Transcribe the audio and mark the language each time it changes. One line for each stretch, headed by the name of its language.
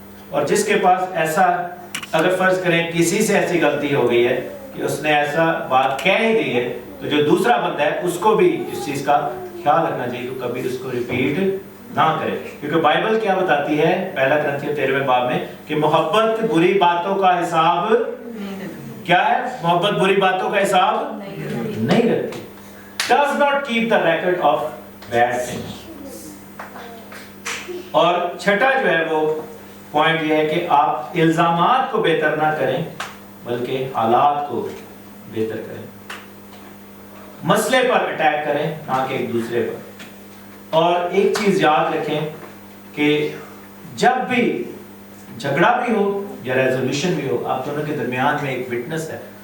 Urdu: اور جس کے پاس ایسا، اگر فرض کریں کسی سے ایسی غلطی ہو گئی ہے کہ اس نے ایسا بات کہہ ہی دی ہے، تو جو دوسرا بندہ ہے اس کو بھی اس چیز کا خیال رکھنا چاہیے کہ کبھی اس کو ریپیٹ نہ کرے. کیونکہ بائبل کیا بتاتی ہے پہلا کرنتھیوں 13ویں باب میں کہ محبت بری باتوں کا حساب کیا ہے؟ محبت بری باتوں کا حساب نہیں رکھتی.
English: does not keep the record of bad things.
Urdu: اور چھٹا جو ہے وہ پوائنٹ یہ ہے کہ آپ الزامات کو بہتر نہ کریں بلکہ حالات کو بہتر کریں. مسئلے پر اٹیک کریں نہ کہ ایک دوسرے پر. اور ایک چیز یاد رکھیں کہ جب بھی جھگڑا بھی ہو یا ریزولوشن بھی ہو، آپ دونوں کے درمیان میں ایک وٹنس ہے.